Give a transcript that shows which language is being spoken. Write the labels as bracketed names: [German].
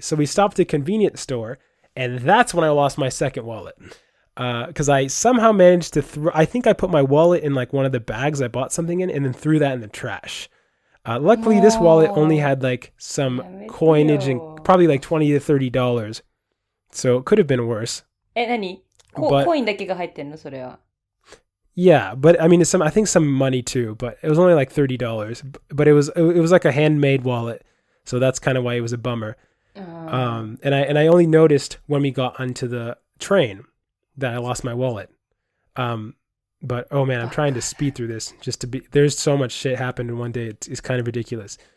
[English] So we stopped at a convenience store, and that's when I lost my second wallet. Because I somehow managed to I think I put my wallet in like one of the bags I bought something in and then threw that in the trash. Luckily, this wallet only had like some coinage and probably like $20 to $30. So it could have been worse. [Japanese] 何? コインだけが入ってんのそれは? [English] Yeah, but I mean, I think some money too, but it was only like $30. But it was like a handmade wallet. So that's kind of why it was a bummer. And I only noticed when we got onto the train that I lost my wallet. But oh man, I'm trying to speed through this there's so much shit happened in one day. It's kind of ridiculous.